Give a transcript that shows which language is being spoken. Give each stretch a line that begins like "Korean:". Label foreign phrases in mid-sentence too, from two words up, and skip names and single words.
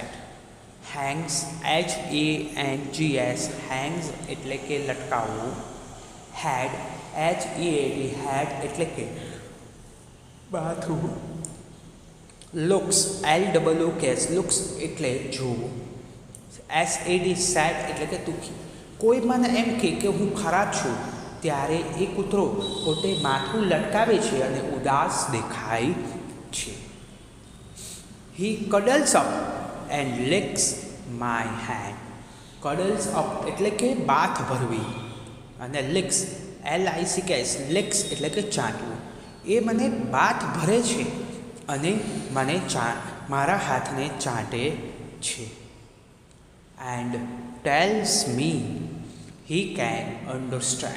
English: Hangs HANGS hangs
Gujarati: એટલે કે લટકાવવું. head HEAD head એટલે કે માથું.
English: looks LOOKS looks
Gujarati: એટલે જોવું.
English: SAD sad
Gujarati: એટલે કે દુઃખી. કોઈ મને એમ કહે કે હું ખરાબ છું ત્યારે એ કૂતરો પોતે માથું લટકાવે છે અને ઉદાસ દેખાય છે.
English: He cuddles up and licks my hand. cuddles up
Gujarati: એટલે કે બાથ ભરવી અને
English: licks LICKS licks
Gujarati: એટલે કે ચાટવું. એ મને બાથ ભરે છે અને મને મારા હાથને ચાટે છે.
English: And tells me he can understand.